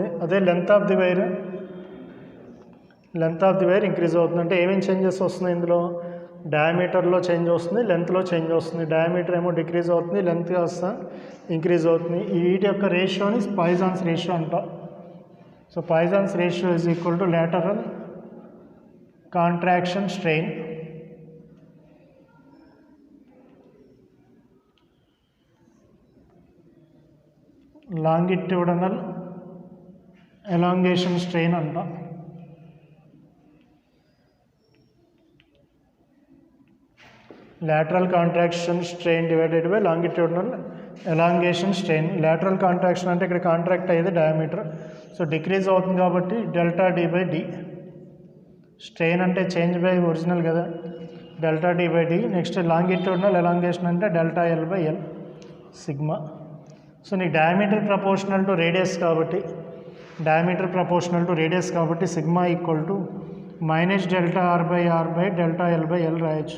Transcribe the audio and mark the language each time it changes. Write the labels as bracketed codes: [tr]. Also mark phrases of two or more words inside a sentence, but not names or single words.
[te] అదే [en] length of the wire increase [te] అవుతుంది. అంటే ఏమేమి చేంజెస్ వస్తున్నాయి ఇందులో, డయామీటర్లో చేంజ్ వస్తుంది, లెంత్లో చేంజ్ వస్తుంది. డయామీటర్ ఏమో డిక్రీజ్ అవుతుంది, లెంత్ కాస్త ఇంక్రీజ్ అవుతుంది. ఈ వీటి యొక్క రేషియోని [en] Poisson's ratio [te] అంటాం. [en] So Poisson's ratio is equal to lateral contraction strain longitudinal elongation strain అంటాం. lateral contraction strain divided by longitudinal elongation strain. lateral contraction [te] అంటే ఇక్కడ కాంట్రాక్ట్ అయ్యేది [en] diameter, so decrease [te] అవుతుంది కాబట్టి ΔD/d. స్ట్రెయిన్ అంటే [en] change by original [te] కదా, ΔD/d. [en] next longitudinal elongation [te] అంటే ΔL/L సిగ్మా. సో నీకు [en] diameter proportional to radius [te] కాబట్టి [en] sigma equal to [te] -ΔR/R/ΔL/L రాయొచ్చు.